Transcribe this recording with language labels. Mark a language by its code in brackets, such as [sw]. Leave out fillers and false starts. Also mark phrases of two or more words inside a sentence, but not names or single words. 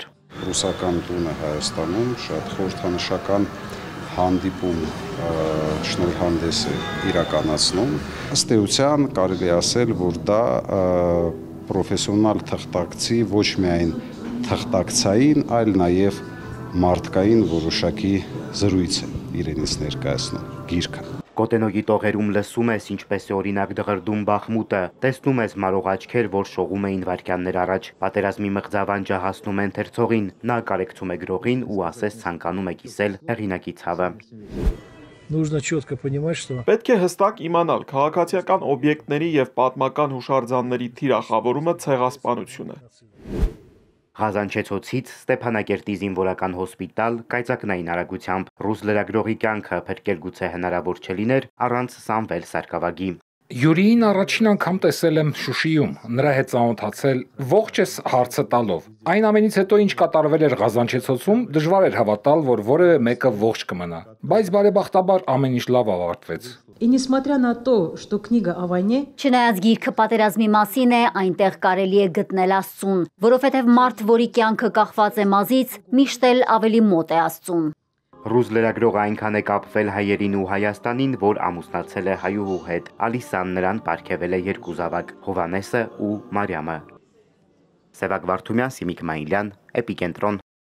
[hy] Ռուսական տունը Հայաստանում շատ խորհրդանշական հանդիպում շնորհանդես է իրականացնում։ Ըստ էության կարելի ասել, որ դա պրոֆեսիոնալ թղթակցի ոչ միայն թղթակցային, այլ նաև մարդկային որոշակի զրույց է իրենից ներկայացնում գիրքը։ Կոտենոկի տողերում լսում ես ինչպես է օրինակ դղրդում Բախմուտը, տեսնում ես մարող աչքեր, որ շողում էին վայրկյաններ առաջ, պատերազմի մղձավանջը հասնում է ընթերցողին, նա կարեկցում է գրողին ու ասես ցանկանում է կիսել հեղինակի ցավը։ [ru] Нужно четко понимать, что [hy] Պետք է հստակ իմանալ, քաղաքացիական օբյեկտների եւ պատմական հուշարձանների թիրախավորումը ցեղասպանություն է։ Ղազանչեցոցից Ստեփանակերտի զինվորական հոսպիտալ կայծակնային արագությամբ ռուս լրագրողի կյանքը փրկել գուցե հնարավոր չլիներ առանց Սամվել Սարգսակի։ Յուրիին առաջին անգամ տեսել եմ Շուշիում, նրա հետ ծանոթացել, ողջ ես հարցը տալով։ Այն ամենից հետո ինչ կատարվել էր Ղազանչեցոցում, դժվար էր հավատալ, որ որևէ մեկը ողջ կմնա, բայց բարեբախտաբար ամեն ինչ լավ ավարտվեց։ [ru] И несмотря на то, что книга о войне, [hy] Չնայած գիրքը պատերազմի մասին է, այնտեղ կարելի է գտնել Աստծուն, որովհետև մարդ, որի կյանքը կախված է մազից, միշտ էլ ավելի մոտ է Աստծուն։ Ռուս լրագրողը այնքան է կապվել հայերին ու Հայաստանին, որ ամուսնացել է հայուհու հետ։ Ալիսան նրան պարգևել է երկու զավակ՝ Հովանեսը ու Մարիամը։ Սևակ Վարդումյան, Սիմիկ Մանիլյան, Էպիկենտրոն։